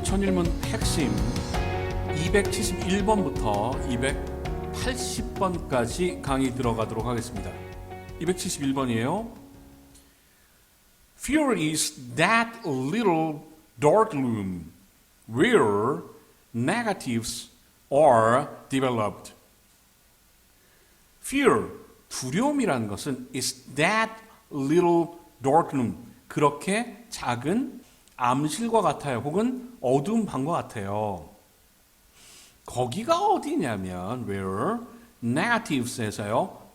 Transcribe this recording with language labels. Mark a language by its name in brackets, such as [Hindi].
[Korean] 필름 핵심 271번부터 280번까지 강의 들어가도록 하겠습니다. 271번이에요. [English] Fear is that little dark room where negatives are developed. [Korean] Fear, 두려움이라는 것은 [English] is that little dark room, [Korean] 그렇게 작은 암실과 같아요. 혹은 어두운 방과 같아요. 거기가 어디냐면 [English] where negatives [Korean] 에서요.